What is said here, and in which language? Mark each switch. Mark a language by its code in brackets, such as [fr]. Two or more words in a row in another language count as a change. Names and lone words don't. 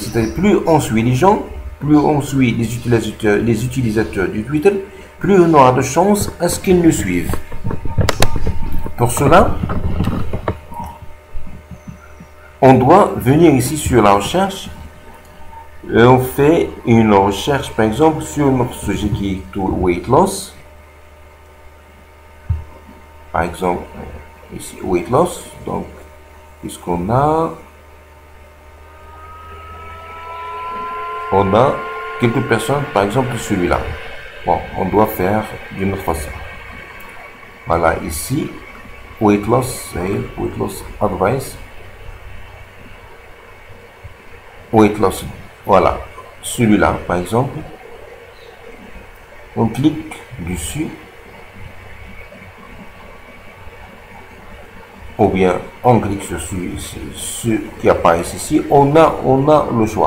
[fr] C'est-à-dire plus on suit les gens, plus on suit les utilisateurs du Twitter, plus on aura de chances à ce qu'ils nous suivent. Pour cela, on doit venir ici sur la recherche. Et on fait une recherche, par exemple, sur notre sujet qui est tout [en] weight loss. [fr] Par exemple, ici, [en] weight loss. [fr] Donc, qu'est-ce qu'on a? On a quelques personnes, par exemple, celui-là. Bon, on doit faire d'une autre façon. Voilà, ici, [en] weight loss, c'est weight loss advice. Weight loss. [fr] Voilà, celui-là, par exemple. On clique dessus. Ou bien on clique sur ce qui apparaît ici. On a le choix.